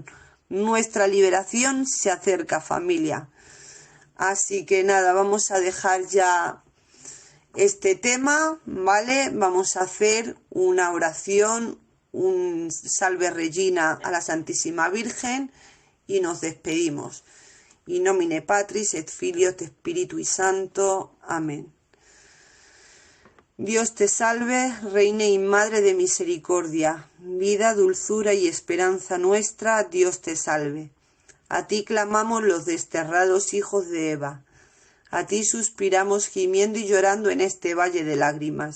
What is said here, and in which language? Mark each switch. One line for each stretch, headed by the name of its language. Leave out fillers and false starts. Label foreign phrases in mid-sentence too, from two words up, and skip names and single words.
Spanish: Nuestra liberación se acerca, familia. Así que nada, vamos a dejar ya este tema, ¿vale? Vamos a hacer una oración, un
Latin: Salve Regina
Spanish: a la Santísima Virgen y nos despedimos.
Latin: In nomine Patris et Filio et Spiritui Santo.
Spanish: Amén. Dios te salve, Reina y Madre de misericordia, vida, dulzura y esperanza nuestra, Dios te salve. A ti clamamos los desterrados hijos de Eva. A ti suspiramos gimiendo y llorando en este valle de lágrimas.